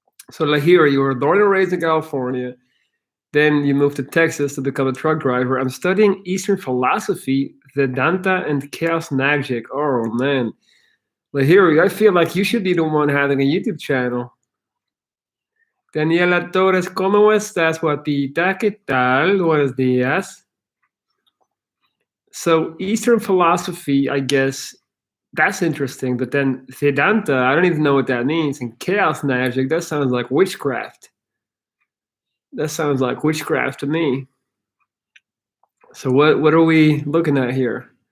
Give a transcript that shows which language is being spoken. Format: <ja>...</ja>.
<en>So, like, here, you were born and raised in California. Then you moved to Texas to become a truck driver. I'm studying Eastern philosophy, Vedanta, and chaos magic. Oh, man. Lahiri, I feel like you should be the one having a YouTube channel.</en> <es>Daniela Torres, ¿cómo estás, guapita? ¿Qué tal? Buenos días.</es> <en>So, Eastern philosophy, I guess, that's interesting. But then Vedanta, I don't even know what that means. And chaos magic, that sounds like witchcraft. That sounds like witchcraft to me. So what are we looking at here?</en>